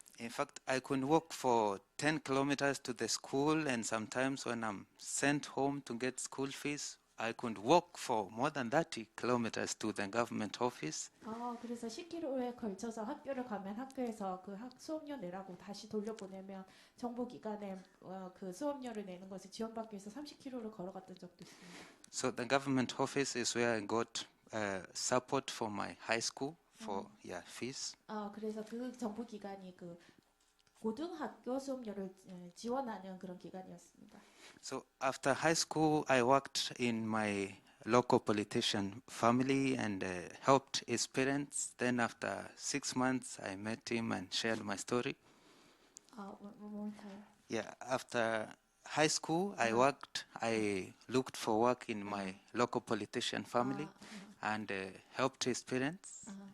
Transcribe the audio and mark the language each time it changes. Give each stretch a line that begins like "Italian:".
English: In fact, I could walk for 10 kilometers to the school, and sometimes when I'm sent home to get school fees, I could walk for more than 30 kilometers to the government office.
Korean: 그래서 10km에 걸쳐서 학교를 가면 학교에서 그 수업료 내라고 다시 돌려보내면 정부기관에 그 수업료를 내는 것을 지원받기 위해서 30km를 걸어갔던 적도 있습니다.
English: So the government office is where I got support for my high school for fees.
Korean: 그래서 그 정부기관이 그 고등학교 수업료를 지원하는 그런 기관이었습니다.
English: So after high school, I worked in my local politician family and helped his parents. Then after 6 months, I met him and shared my story. One more time. Yeah, after high school, I looked for work in my local politician family and helped his parents.